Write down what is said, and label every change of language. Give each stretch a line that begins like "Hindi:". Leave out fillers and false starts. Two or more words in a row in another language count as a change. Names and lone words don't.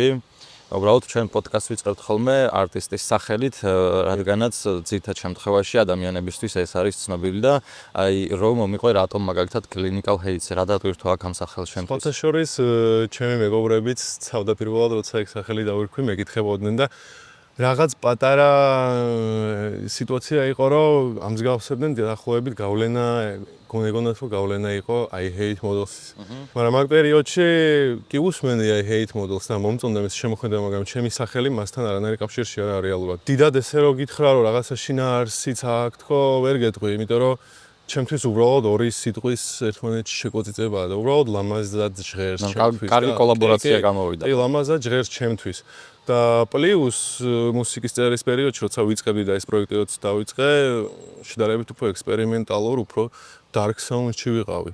Georgian: უბრალოდ ჩვენ პოდკასტს ვიწყებთ ხოლმე არტისტის სახელით, რადგანაც ძირითად შემთხვევაში ადამიანებისთვის ეს არის ცნობილი და აი რომ მომიყვე რატომ მაგალითად Clinical Hates, რა დატვირთვა აქ ამ სახელს შენთვის? ხოთა შორის ჩემი მეგობრებიც თავდაპირველად როცა ეგ სახელი დავირქვი, მეკითხებოდნენ და რაღაც პატარა სიტუაცია იყო, რომ ამ მსგავსებდნენ დაახლოებით გავლენა, გონებათ რომ გავლენა იყო I hate models. მაგრამ ამ პერიოდში კი უსმენდი I hate models და მომწონდა ეს შემოქმედება, მაგრამ ჩემი სახელი მასთან არანაირი კავშირში არ არის რეალურად. დიდად ესე რომ გითხრა რომ რაღაცა შინაარსიც აქვს თქო, ვერ გეტყვი, იმიტომ რომ ჩემთვის უბრალოდ ორი სიტყვის ერთმანეთში შეკვეწიწებაა და უბრალოდ ლამაზად ჟღერს ჩემთვის. კარგი კოლაბორაცია გამოვიდა. აი ლამაზად ჟღერს ჩემთვის. და პლუს მუსიკის წერის პერიოდში, როცა ვიწყებდი და ეს პროექტიც დავიწყე, შედარებით უფრო ექსპერიმენტალურ, უფრო
English: dark sound-
Georgian: ში ვიყავი.